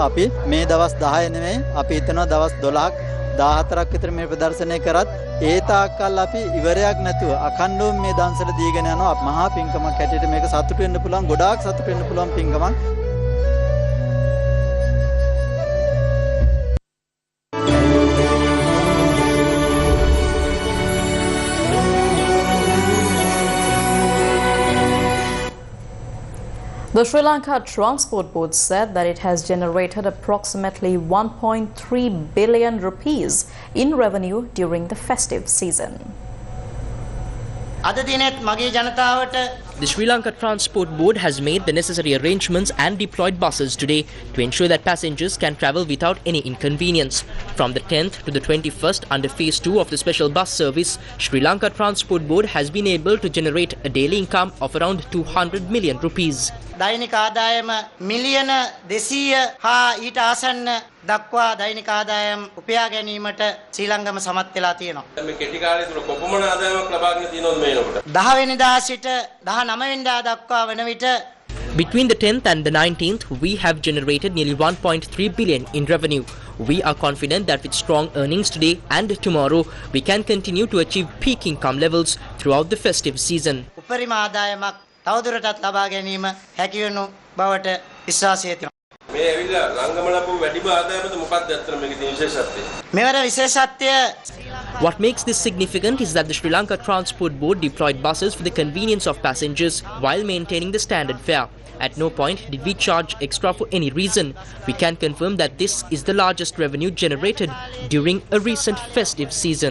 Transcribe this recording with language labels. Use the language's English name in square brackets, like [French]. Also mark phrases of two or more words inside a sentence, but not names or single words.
[Sinhala] අපි මේ දවස් 10 නෙමෙයි අපි හිතනවා දවස් 12ක් 14ක් විතර මේ ප්‍රදර්ශනය කරත් ඒ තාක්කල් අපි ඉවරයක් නැතුව අඛණ්ඩව මේ දන්සල දීගෙන යනවා. මහා පින්කමක් හැටියට මේක සතුටු වෙන්න පුළුවන්, ගොඩාක් සතුටු වෙන්න පුළුවන් පින්කමක්. [English] The Sri Lanka Transport Board said that it has generated approximately 1.3 billion rupees in revenue during the festive season. [Sinhala] අද දිනෙත් මගේ ජනතාවට [English] The Sri Lanka Transport Board has made the necessary arrangements and deployed buses today to ensure that passengers can travel without any inconvenience. From the 10th to the 21st, under Phase 2 of the special bus service, Sri Lanka Transport Board has been able to generate a daily income of around 200 million rupees. [Sinhala] දෛනික ආදායම මිලියන 200 හා ඊට ආසන්න දක්වා දෛනික ආදායම් උපයා ගැනීමට ශ්‍රී ලංකාව සමත් වෙලා තියෙනවා. මේ කෙටි කාලය තුල කොපමණ ආදායමක් ලබාගෙන තියෙනවද මේ වෙනකොට? 10 වෙනිදා සිට 19 වෙනිදා දක්වා වන විට [English] Between the 10th and the 19th, we have generated nearly 1.3 billion in revenue. We are confident that with strong earnings today and tomorrow, we can continue to achieve peak income levels throughout the festive season. [Sinhala] උපරිම ආදායමක් තවදුරටත් ලබා ගැනීම හැකි වෙනු බවට විශ්වාසය තියෙනවා. මේ ඇවිල්ලා රංගමලපු වැඩිම ආදායමද මොකක්ද අත්තර මේකේ තියෙන විශේෂත්වය? මෙවර විශේෂත්වය [English] What makes this significant is that the Sri Lanka Transport Board deployed buses for the convenience of passengers while maintaining the standard fare. At no point did we charge extra for any reason. We can confirm that this is the largest revenue generated during a recent festive season.